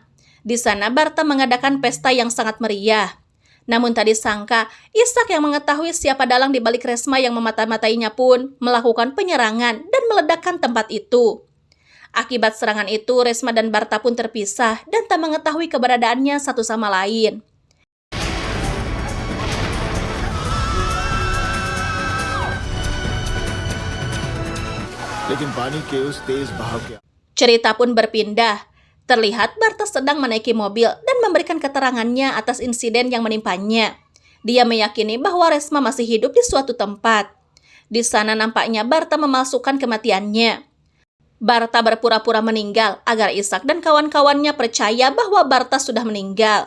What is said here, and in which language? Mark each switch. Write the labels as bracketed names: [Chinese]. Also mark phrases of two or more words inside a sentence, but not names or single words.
[Indonesian] Di sana Barta mengadakan pesta yang sangat meriah. Namun tak disangka, Ishak yang mengetahui siapa dalang di balik Resma yang memata-matainya pun melakukan penyerangan dan meledakkan tempat itu. Akibat serangan itu, Resma dan Barta pun terpisah dan tak mengetahui keberadaannya satu sama lain. [Hindi] लेकिन पानी के उस तेज बहाव के [Indonesian] Cerita pun berpindah. Terlihat Barta sedang menaiki mobil dan memberikan keterangannya atas insiden yang menimpanya. Dia meyakini bahwa Resma masih hidup di suatu tempat. Di sana nampaknya Barta memalsukan kematiannya. Barta berpura-pura meninggal agar Ishak dan kawan-kawannya percaya bahwa Barta sudah meninggal.